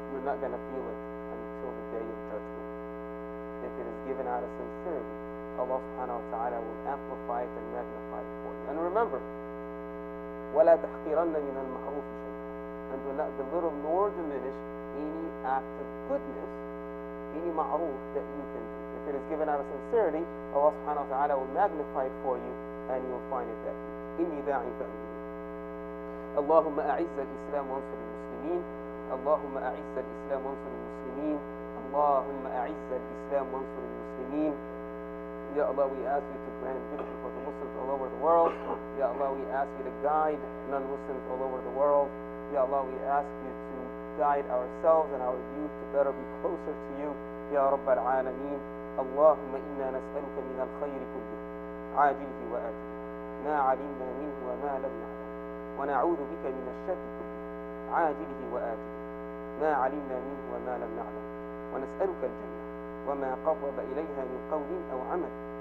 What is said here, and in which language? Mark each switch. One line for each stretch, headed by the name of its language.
English: You're not going to feel it until the day of judgment. If it is given out of sincerity, Allah subhanahu wa ta'ala will amplify it and magnify it for you. And remember,
Arabic: وَلَا تَحْقِرَنَّ مِنَ الْمَعْرُوفِ شَيْئًا,
English: and do not belittle nor diminish any act of goodness, any ma'roof that you can do. If it is given out of sincerity, Allah subhanahu wa ta'ala will magnify it for you, and you will find it that
Arabic: إِنِّي دَاعٍ فَأَمِّنِي. اللهم أعز الإسلام وانصر المسلمين. اللهم أعز الإسلام وانصر المسلمين. اللهم أعز الإسلام وانصر المسلمين.
English: Ya Allah, we ask you to grant victory for the Muslims all over the world. Ya Allah, we ask you to guide non-Muslims all over the world. Ya Allah, we ask you to guide ourselves and our youth to better be closer to you. Ya Rabb al-Alameen.
Arabic: Allahumma inna nas'aluka min al-khayri kulli عاجله وآجله ما علمنا منه وما لم نعلم ونعوذ بك من الشر كله عاجله وآجله ما علمنا منه وما لم نعلم ونسألك الجنة وما قرب إليها من قول أو عمل